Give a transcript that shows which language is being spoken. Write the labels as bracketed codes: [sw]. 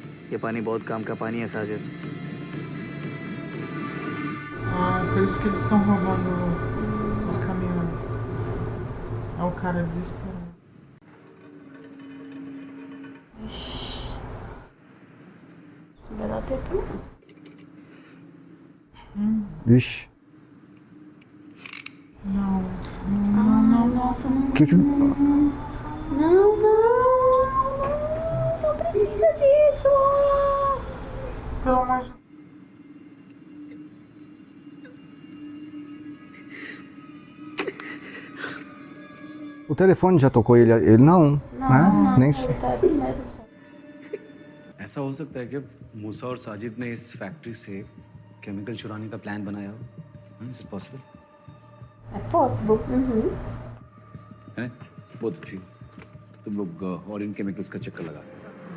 [hi] ये पानी बहुत काम का पानी है Sajid. [pt] Ah, por isso que eles estão roubando os caminhões. É o cara desesperado. Vai dar tempo. Vixe. Não. Não, nossa, não. Que Não, não precisa disso. Pelo amor de O telefone já tocou ele não, né? Nem Ele tá com medo só. ऐसा हो सकता है कि मूसा और साजिद ने इस फैक्ट्री से केमिकल चुराने का प्लान बनाया हो। [en] Is it possible? [pt] É possible. [en] है? Both of you. [hi] तुम लोग और इन केमिकल्स का चक्कर लगा के साथ।